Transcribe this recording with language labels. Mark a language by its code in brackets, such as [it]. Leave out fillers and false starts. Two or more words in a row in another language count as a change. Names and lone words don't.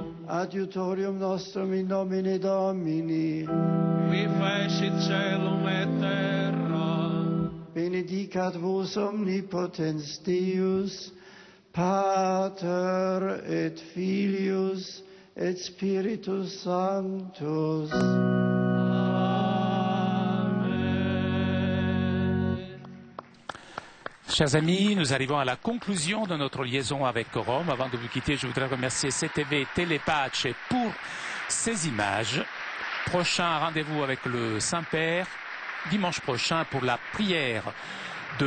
[la] adiutorium nostrum in nomine Domini, qui fecit caelum et terra, benedicat vos omnipotens Deus, Pater et Filius et Spiritus Sanctus. [fr] Chers amis, nous arrivons à la conclusion de notre liaison avec Rome. Avant de vous quitter, je voudrais remercier CTV Telepace pour ces images. Prochain rendez-vous avec le Saint-Père, dimanche prochain pour la prière de l'Angelus.